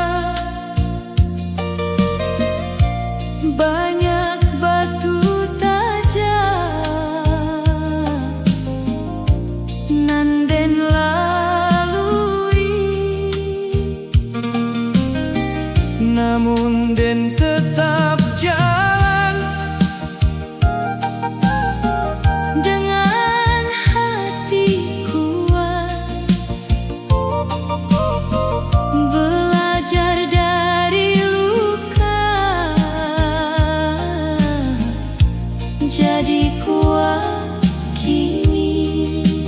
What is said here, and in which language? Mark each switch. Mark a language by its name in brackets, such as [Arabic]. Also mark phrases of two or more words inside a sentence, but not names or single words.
[Indonesian] banyak batu tajam [Minangkabau] nan den [Indonesian] lalui, namun den tetap jalan dengan hati kuat, belajar dari luka jadi kuat kini.